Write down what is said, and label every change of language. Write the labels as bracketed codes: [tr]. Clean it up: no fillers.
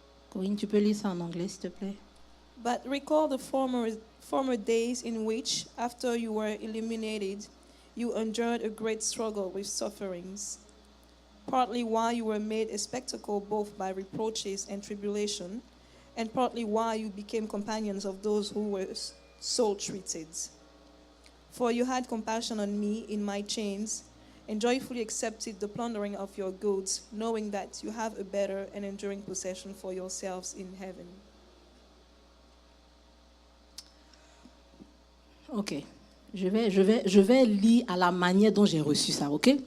[fr] Corinne, tu peux lire ça en anglais, s'il te plaît? [en] But recall the former days in which, after you were eliminated, you endured a great struggle with sufferings, partly while you were made a spectacle both by reproaches and tribulation, and partly while you became companions of those who were so treated. For you had compassion on me in my chains, and joyfully accepted the plundering of your goods, knowing that you have a better and enduring possession for yourselves in heaven. Ok. [fr] Je vais lire à la manière dont j'ai reçu ça, ok?